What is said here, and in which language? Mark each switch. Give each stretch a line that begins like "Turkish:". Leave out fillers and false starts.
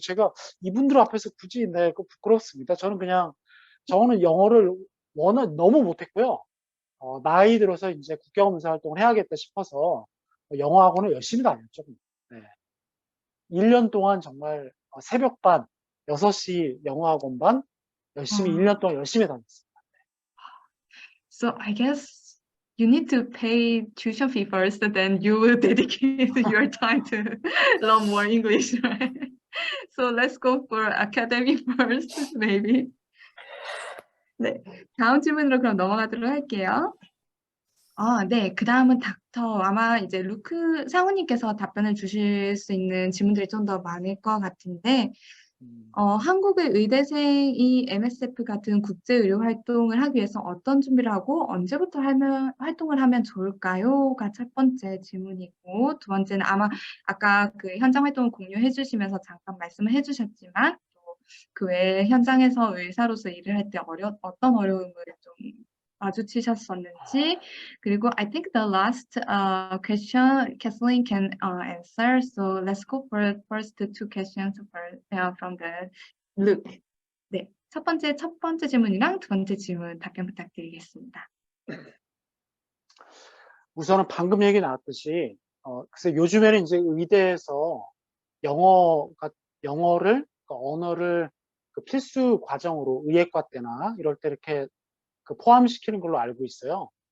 Korean: 제가 이분들 앞에서 굳이 내고 부끄럽습니다. 저는 영어를 너무 못했고요. 나이 들어서 이제 국가검사 활동을 해야겠다 싶어서 영어 학원을 열심히 다녔죠. 네. 1년 동안 정말 새벽반, 6시 영어 학원 반, 열심히 아, 1년 동안 열심히 다녔어요.
English: So I guess you need to pay tuition fee first, then you will dedicate your time to learn more English, right? So let's go for academy first, maybe.
Korean: 네, 다음 질문으로 그럼 넘어가도록 할게요. 네, 그 다음은 아마 이제 루크 상우님께서 답변을 주실 수 있는 질문들이 좀 더 많을 것 같은데, 음, 한국의 의대생이 MSF 같은 국제 의료 활동을 하기 위해서 어떤 준비를 하고 언제부터 활동을 하면 좋을까요?가 첫 번째 질문이고, 두 번째는 아마 아까 그 현장 활동을 공유해 주시면서 잠깐 말씀을 해 주셨지만, 또 그 외에 현장에서 의사로서 일을 할 때 어떤 어려움을 좀 마주치셨었는지, 그리고
English: I think the last question Kathleen can answer. So let's go for first two questions from the Luke.
Korean: 네, 첫 번째 질문이랑 두 번째 질문 답변 부탁드리겠습니다. 우선은 방금 얘기 나왔듯이, 글쎄 요즘에는 이제 의대에서 영어를, 그 언어를 그 필수 과정으로 의예과 때나 이럴 때 이렇게 그 포함시키는 걸로 알고 있어요.